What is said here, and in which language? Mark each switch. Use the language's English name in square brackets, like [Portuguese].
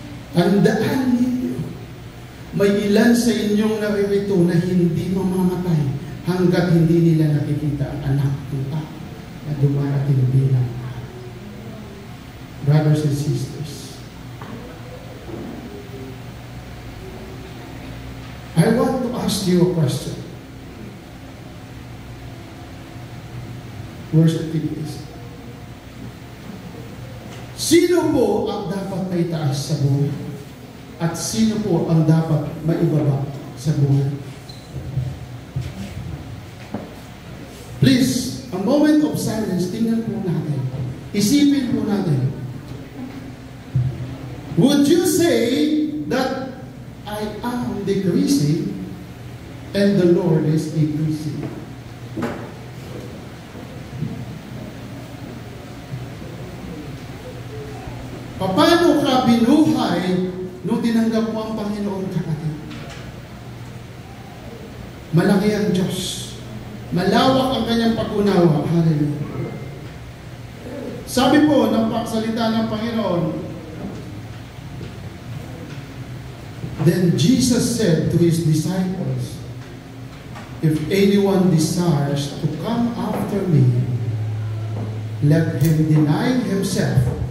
[Filipino] Tandaan ninyo, may ilan sa inyong naririto na hindi mamamatay hanggat hindi nila nakikita ang anak ng tao na dumarating bilang araw. [English] Brothers and sisters, I want to ask you a question. Worship team is, [Filipino] sino po ang dapat maitaas sa buhay? At sino po ang dapat maibaba sa buhay? [English] Please, a moment of silence, [Filipino] tingnan po natin. Isipin po natin. [English] Would you say that I am decreasing and the Lord is increasing? [Filipino] Paano ka binuhay nung tinanggap mo ang Panginoon, kapatid? Malaki ang Diyos. Malawak ang kanyang pag-unawa. Hallelujah. Sabi po ng pagsalita ng Panginoon, [English] then Jesus said to His disciples, if anyone desires to come after me, let him deny himself.